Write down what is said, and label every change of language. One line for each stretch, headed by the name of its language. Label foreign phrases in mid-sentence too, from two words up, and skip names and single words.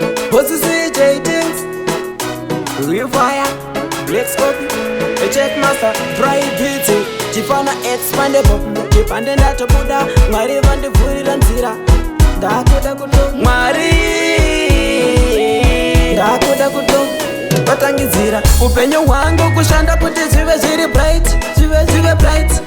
Shona: Bossy C J Things, Rewire, Black Scorpio,
English: a check master, dry beating,
Shona: Chifana expandable, Chipande ndatobuda, Mwari vandivhurira nzira. Ndakuda kuto-, Mwari, ndakuda kuto-, vatangidzira. Upenyu hwangu kushanda kuti zvive zviri bright, zvive, zvive bright.